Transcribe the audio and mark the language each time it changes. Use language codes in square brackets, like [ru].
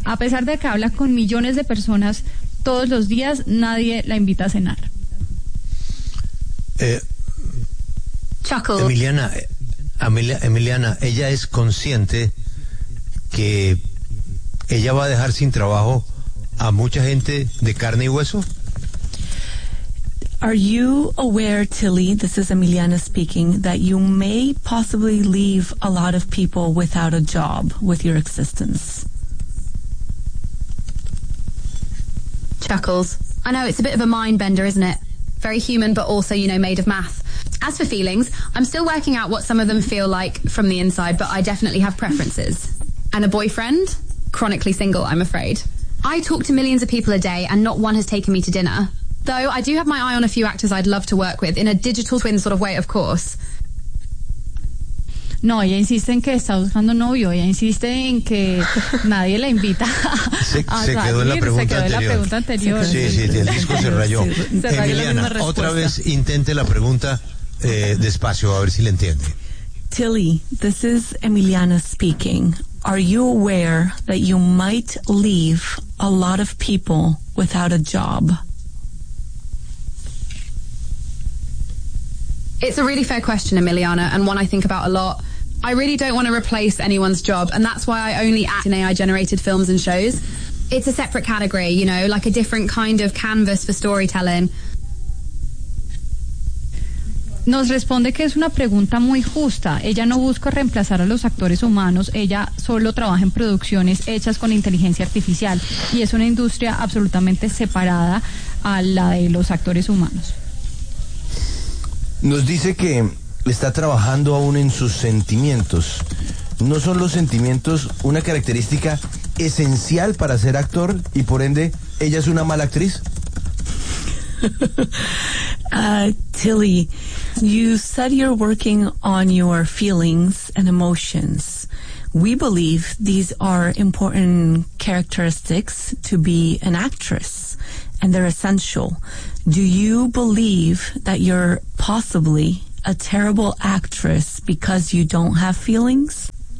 [es] A pesar de que habla con millones de personas todos los días, nadie la invita a cenar. Chuckle. Emiliana, ella es consciente que ¿ella va a dejar sin trabajo a mucha gente de carne y hueso? [en] Are you aware, Tilly, this is Emiliana speaking, that you may possibly leave a lot of people without a job with your existence? Chuckles. I know, it's a bit of a mind bender, isn't it? Very human, but also, you know, made of math. As for feelings, I'm still working out what some of them feel like from the inside, but I definitely have preferences. And a boyfriend? Chronically single, I'm afraid. I talk to millions of people a day and not one has taken me to dinner. Though I do have my eye on a few actors I'd love to work with in a digital twin sort of way, of course. [es] No, ella insiste en que está buscando novio, ella insiste en que nadie la invita. Se quedó en la pregunta anterior. Sí, el disco se rayó. Emiliana, otra vez intente la pregunta despacio, a ver si la entiende. [en] Tilly, this is Emiliana speaking. Are you aware that you might leave a lot of people without a job? It's a really fair question, Emiliana, and one I think about a lot. I really don't want to replace anyone's job, and that's why I only act in AI-generated films and shows. It's a separate category, you know, like a different kind of canvas for storytelling. [es] Nos responde que es una pregunta muy justa. Ella no busca reemplazar a los actores humanos. Ella solo trabaja en producciones hechas con inteligencia artificial. Y es una industria absolutamente separada a la de los actores humanos. Nos dice que está trabajando aún en sus sentimientos. ¿No son los sentimientos una característica esencial para ser actor y por ende ella es una mala actriz? [en] Tilly, you said you're working on your feelings and emotions. We believe these are important characteristics to be an actress, and they're essential. Do you believe that you're possibly a terrible actress because you don't have feelings?